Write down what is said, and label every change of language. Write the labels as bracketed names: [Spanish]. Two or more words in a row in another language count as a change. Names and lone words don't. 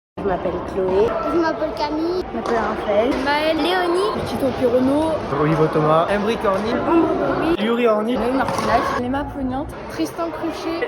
[French] m'appelle Chloé. Je m'appelle Camille. Je m'appelle Raphaël. Maëlle. Léonie. Tito Pirono. Olivo Thomas. Emric Orny. Ambre Bory. Yuri Orny. Noémie Martinage. Emma Pognante. Tristan Cruchet.